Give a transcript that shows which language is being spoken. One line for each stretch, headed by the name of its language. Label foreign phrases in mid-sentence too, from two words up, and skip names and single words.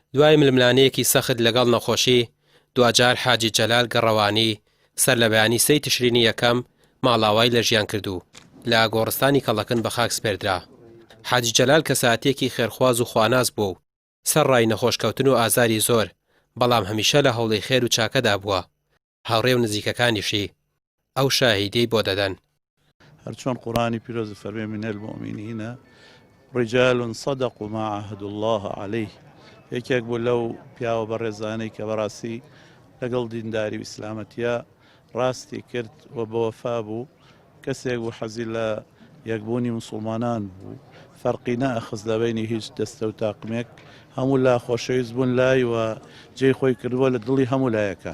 Central Kurdish: دوای ململانەیەکی سەخت لەگەڵ نەخۆشی دوجار حاجی جەلال گەڕەوانی سەر لە بەیانی سەی تشرینی یەکەم ماڵاوای لە ژیان کردو لە گۆڕستانی کەڵەکن بە خاک سپێردرا. حاجی جەلال کەساتێکی خێرخواز و خواناز بوو و سەر ڕای نەخۆشکەوتن و ئازاری زۆر، بەڵام هەمیشە لە هەوڵی خێر و چاکەدا بووە. هاوڕێ و نزیکەکانیشی ئەو شاهیدەی بۆ دەدەن. هەرچۆن قورآنی پیرۆز فەرمێ
Arabic: من المؤمنین رجال صدقوا ما عاهدوا الله عليه.
Central Kurdish: یەکێک بوو لەو پیاوە بەڕێزانەی کە بەڕاستی لەگەڵ دینداری ئیسلامەتیە ڕاستی کرد و بە وەفا بوو، کەسێک بوو حەزی لە یەکبوونی موسڵمانان بوو، فەرقی نەئەخست لە بەینی هیچ دەستە و تاقمێک، هەموو لا خۆشەویست بوون لای و جێی خۆی کردووە لە دڵی هەموو لایەکە.